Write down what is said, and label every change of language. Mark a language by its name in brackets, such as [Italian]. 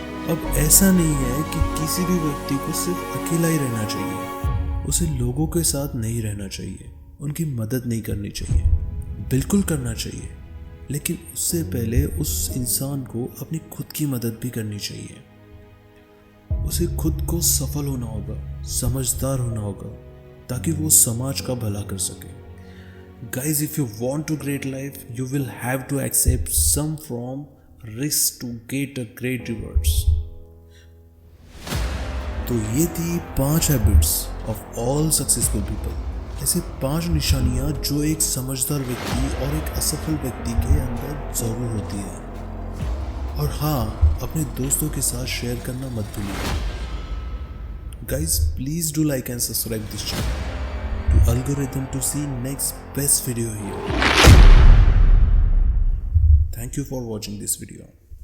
[Hindi] अब ऐसा नहीं है कि किसी भी व्यक्ति को सिर्फ अकेला ही रहना चाहिए, उसे लोगों के साथ नहीं रहना चाहिए, उनकी मदद नहीं करनी चाहिए, बिल्कुल करना चाहिए, लेकिन उससे पहले उस इंसान को अपनी खुद की मदद भी करनी चाहिए। उसे खुद को सफल होना होगा, समझदार होना होगा, ताकि वो समाज का भला कर सके। [English] Guys, if you want to great life, you will have to accept some from risks to get a great rewards. [Hindi] तो ये थी [English] 5 habits of all successful people. [Hindi] ऐसे 5 निशानियां जो एक समझदार व्यक्ति और एक असफल व्यक्ति के अंदर जरूर होती है। और हाँ, अपने दोस्तों के साथ शेयर करना मत भूलिए। [English] Guys, please do like and subscribe this channel to algorithm to see next best video here. Thank you for watching this video.